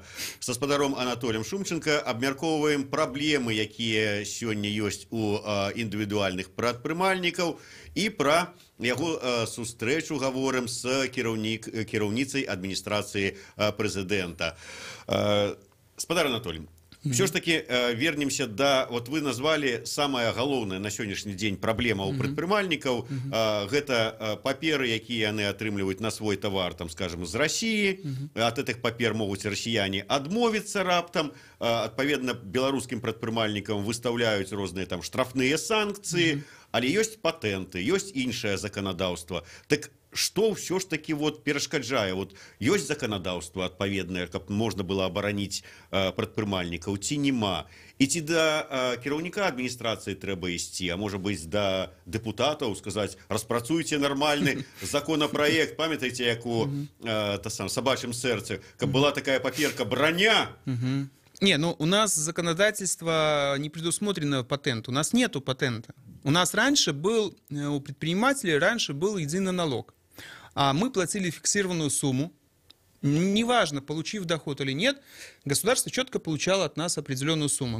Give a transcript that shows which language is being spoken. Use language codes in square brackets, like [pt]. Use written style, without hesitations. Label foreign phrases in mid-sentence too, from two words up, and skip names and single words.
[be] Са спадаром Анатолем Шумченко абмяркоўваем праблемы, якія сёння ёсць у індывідуальных прадпрымальнікаў, і пра яго сустрэчу гаворым з кіраўніцай адміністрацыі прэзідэнта. Спадар Анатолий, [ru] все ж таки вернемся да, вот вы назвали самая [be] галоўная на сённяшні дзень праблема у прадпрымальнікаў. Гэта паперы, якія яны атрымліваюць на свой тавар, там, скажем, з России. [ru] От этих [be] папер могуць расіяне адмовіцца раптам. Адпаведна, беларускім прадпрымальнікам выстаўляюць розныя там штрафныя санкцыі, але ёсць патэнты, ёсць іншае заканадаўства. Так што ўсё ж таки вот перашкаджае? Вот ёсць заканадаўства адпаведнае, каб можна было абараніць прадпрымальнікаў, ці нема? І ці да кіраўніка адміністрацыі трэба ісці, а можа быць да дэпутатаў, сказаць, распрацуйце нармальны законапраект. Памятаеце, як у «Собачьем сердце», каб была такая паперка «броня». [ru] Не, ну у нас законодательство не предусмотрено патент. У нас нету патента. У нас раньше был, у предпринимателей раньше был единый налог. А мы платили фиксированную сумму. Неважно, получив доход или нет, государство четко получало от нас определенную сумму.